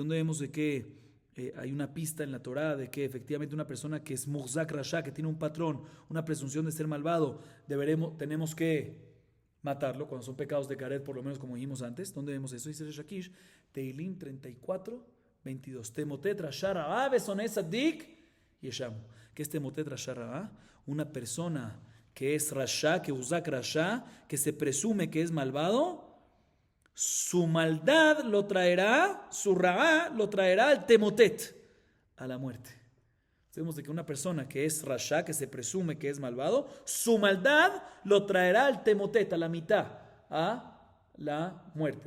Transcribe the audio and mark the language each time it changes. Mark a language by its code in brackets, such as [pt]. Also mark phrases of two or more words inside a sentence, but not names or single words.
[es] ¿Dónde vemos de que hay una pista en la Torá de que efectivamente una persona que es [he] מוחזק רשע, [es] que tiene un patrón, una presunción de ser malvado, tenemos que matarlo cuando son pecados de caret, por lo menos como dijimos antes? ¿Dónde vemos eso? Dice Resh Lakish, Teilim 34, 22. [he] תמותת רשע רעה ושנאי צדיק יאשמו. [es] ¿Qué es [he] תמותת רשע רעה? [es] Una persona que es rasha, que [he] מוחזק רשע, [es] que se presume que es malvado, su maldad lo traerá, su ra'a lo traerá al temotet, a la muerte. Sabemos de que una persona que es rasha, que se presume que es malvado, su maldad lo traerá al temotet, a la mitad, a la muerte.